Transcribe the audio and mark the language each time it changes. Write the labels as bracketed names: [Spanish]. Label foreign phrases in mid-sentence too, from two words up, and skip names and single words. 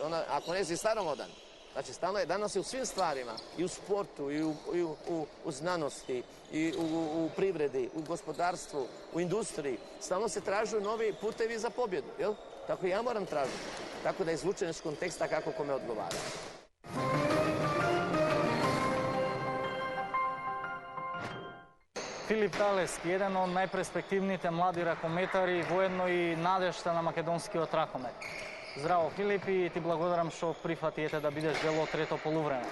[Croatian] Ako ne si staromodan, znači, stalno je, danas je u svim stvarima, i u sportu, i u znanosti, i u privredi, u gospodarstvu, u industriji, stalno se tražu novi putevi za pobjedu, jel? Tako i ja moram tražiti. Tako da je izvučen iz konteksta kako kome odgovara. [Macedonian] Филип Талески, еден од најперспективните млади ракометари, воедно и надежта на македонскиот ракомет. Здраво, Филип, и ти благодарам што прифатиете да бидеш дел од трето полувреме.